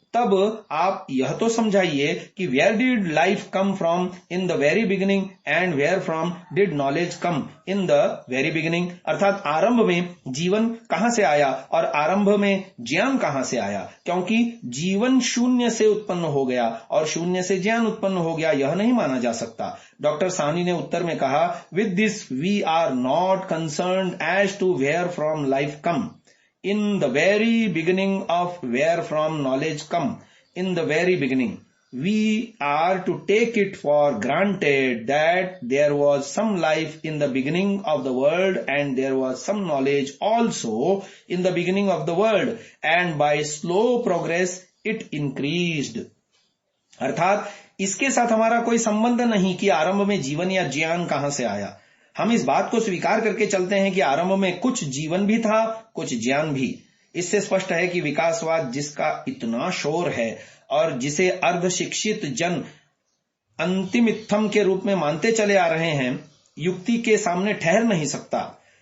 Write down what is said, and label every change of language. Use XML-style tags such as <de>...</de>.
<hi>तब आप यह तो समझाइए कि where did life come from in the very beginning and where from did knowledge come in the very beginning, अर्थात आरंभ में जीवन कहां से आया और आरंभ में ज्ञान कहां से आया, क्योंकि जीवन शून्य से उत्पन्न हो गया और शून्य से ज्ञान उत्पन्न हो गया, यह नहीं माना जा सकता। डॉक्टर साहनी ने उत्तर में कहा,</hi> <en>With this we are not concerned as to where from life come in the very beginning of where from knowledge come. In the very beginning, we are to take it for granted that there was some life in the beginning of the world and there was some knowledge also in the beginning of the world, and by slow progress it increased.</en> <hi>अर्थात इसके साथ हमारा कोई संबंध नहीं कि आरंभ में जीवन या ज्ञान कहां से आया। हम इस बात को स्वीकार करके चलते हैं कि आरंभ में कुछ जीवन भी था, कुछ ज्ञान भी। इससे स्पष्ट है कि विकासवाद जिसका इतना शोर है और जिसे अर्ध शिक्षित जन अंतिमित्थम के रूप में मानते चले आ रहे हैं, युक्ति के सामने ठहर नहीं सकता।</hi>